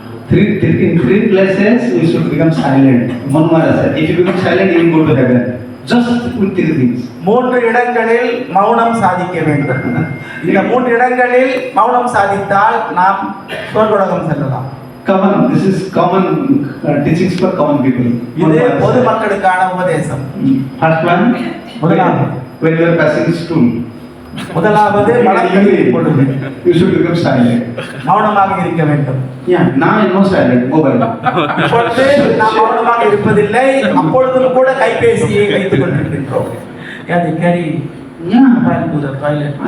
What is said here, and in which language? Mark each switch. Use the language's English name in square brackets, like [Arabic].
[English] In 3 places we should become silent. Manumara said, if you become silent, you will go to heaven. Just with 3 things. [Tamil] 3 இடங்களில் மௌனம் சாதிக்க வேண்டும். இந்த 3 இடங்களில் மௌனம் சாதித்தால் நாம் சொர்க்கலோகம் செல்லலாம். [English] Common, this is common teachings for common people. [Tamil] இது பொது மக்களுக்கான உபதேசம். [English] First one, [Tamil] முதலாவது, [English] when you are passing stool, [Tamil] முதலாவது மலம் கழுவும் பொழுது [English] you should become silent. [Tamil] மௌனமாக இருக்க வேண்டும். [English] Yeah, now I know silent, mobile. [Tamil] இப்பொழுது நாம் மௌனமாக இருப்பதில்லை, அப்பொழுதும் கூட கைபேசியை வைத்துக் கொண்டிருக்கின்றோம். [English] They carry mobile to the toilet.